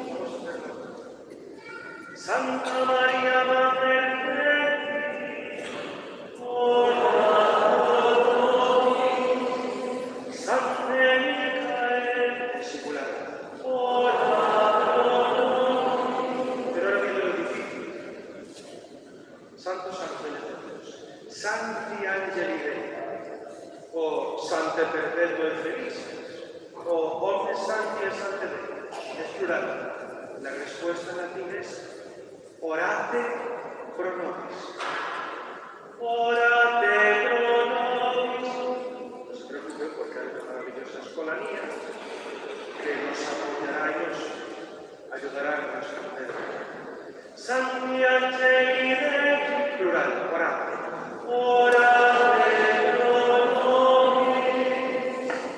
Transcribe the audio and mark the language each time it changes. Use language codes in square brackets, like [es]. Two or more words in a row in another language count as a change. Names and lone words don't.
[es] Santa María, Madre de Dios, ora por nosotros. San Micael, singular, ora por nosotros. Pero ahora viene lo difícil. Santos ángeles de Dios, [la] Santi Angeli Dei, [es] o Sante Perpetuo Feliz, o [la] Omnes Santi et Sante Dei, [es] es plural. La respuesta latina es [la] orate pro nobis. Orate pro nobis. [es] No se preocupen porque hay una maravillosa escolanía que nos apoyará y nos ayudará en nuestra fe. [la] Santi Angeli Dei, plural, orate. Orate pro nobis.